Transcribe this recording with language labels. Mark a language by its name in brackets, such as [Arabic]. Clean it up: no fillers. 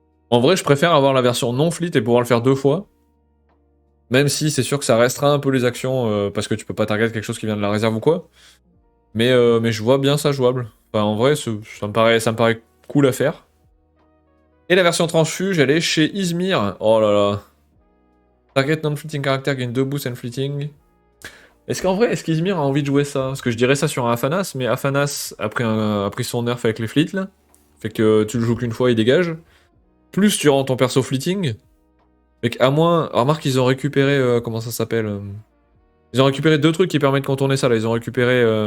[French] En vrai, je préfère avoir la version non fleet et pouvoir le faire 2 fois. Même si c'est sûr que ça restreint un peu les actions, parce que tu peux pas target quelque chose qui vient de la réserve ou quoi. Mais je vois bien ça jouable. Enfin, en vrai, ça me paraît cool à faire. Et la version transfuge, elle est chez Izmir. Oh là là. [English] Target non-fleeting character gain 2 boosts and fleeting. [French] Est-ce qu'Izmir a envie de jouer ça? Parce que je dirais ça sur un Afanas, mais Afanas a pris son nerf avec les fleets là. Fait que tu le joues qu'une fois, il dégage. Plus tu rends ton perso fleeting. Fait qu'à moins. Remarque, ils ont récupéré. Comment ça s'appelle Ils ont récupéré 2 trucs qui permettent de contourner ça là. Ils ont récupéré.